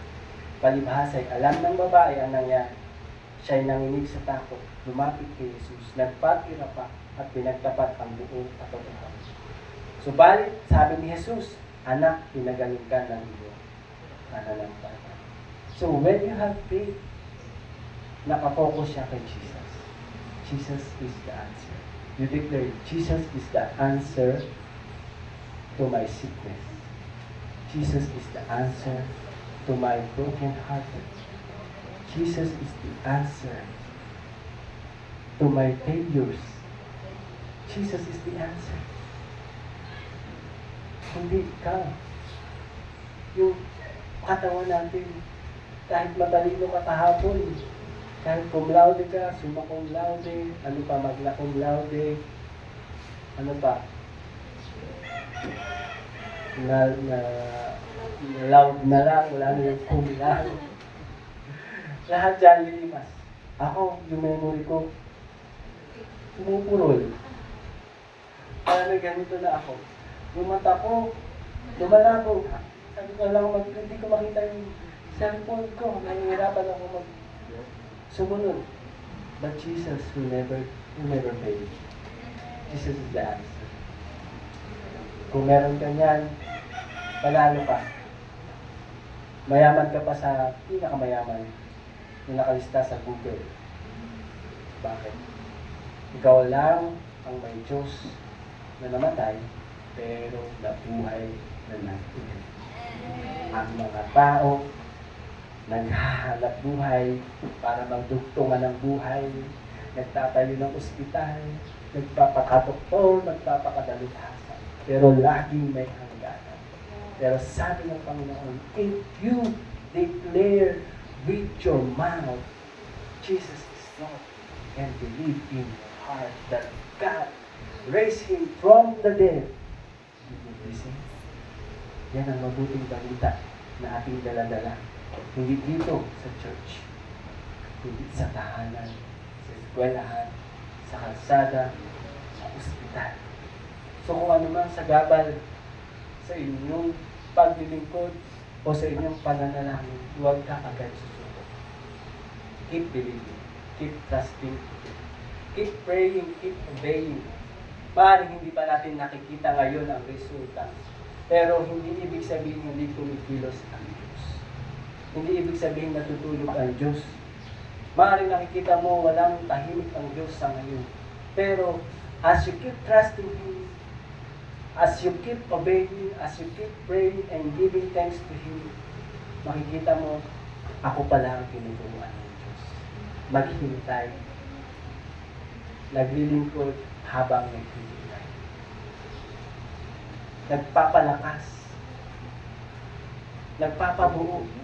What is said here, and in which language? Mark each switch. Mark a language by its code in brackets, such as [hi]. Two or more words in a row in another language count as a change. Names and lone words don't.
[tl] Palibhas ay alam ng babae ang nangyari. Siya'y nanginig sa takot, lumapit kay Jesus, nagpatira pa at pinagtapat ang buong katotohanan. Subalit, sabi ni Jesus, anak, pinagaling ka ng iyong pananampalataya. [en] So when you have faith, [tl] nakafocus siya kay Jesus. [en] Jesus is the answer. You declare, Jesus is the answer to my sickness. Jesus is the answer to my broken hearted. Jesus is the answer to my failures. Jesus is the answer. [tl] Hindi ikaw. Yung katawan natin, kahit matalino ka kahapon, kahit [la] cum laude [tl] ka, [la] summa cum laude, [tl] ano pa, [la] magna cum laude, [tl] ano pa, loud na lang, wala na yung [la] cum laude. [tl] Lahat dyan lilimas. Ako, yung memory ko, pumupurol. Parang ganito na ako. Yung mata ko, lumalabo. Sabi ko lang, hindi ko makita yung cellphone ko. Nahihirapan ako sumunod. [en] But Jesus will never fail. Jesus is the answer. [tl] Kung meron ka niyan, panalo ka. Mayaman ka pa sa pinakamayaman na nakalista sa Google. Bakit? Ikaw lang ang may Diyos na namatay, pero nabuhay na natin. Ang mga tao naghahanap buhay para magdugtungan ng buhay, nagtatayo ng ospital, nagpapakadoktor, nagpapakadalubhasa. Pero laging may hangganan. Pero sabi ng Panginoon, [en] if you declare with your mouth, Jesus is Lord, and believe in your heart that God raised Him from the dead, you will be saved. [tl] Yan ang mabuting balita na ating daladala. Hindi dito sa church, hindi sa tahanan, sa eskwelahan, sa kalsada, sa ospital. So kung ano man sa gabal sa inyong paglilingkod o sa inyong pananalangin, huwag ka agad susuko. [en] Keep believing, keep trusting, keep praying, keep obeying. [tl] Maaaring hindi pa natin nakikita ngayon ang resulta, pero hindi ibig sabihin hindi kumikilos ang Diyos. Hindi ibig sabihin natutulog ang Diyos. Maaaring nakikita mo walang tahimik ang Diyos sa ngayon. [en] Pero as you keep trusting Him, as you keep obeying, as you keep praying and giving thanks to Him, [tl] makikita mo, ako pala ang tinuturuan ng Diyos. Maghintay. Naglilingkod habang naghihintay. Nagpapalakas. Nagpapabuo.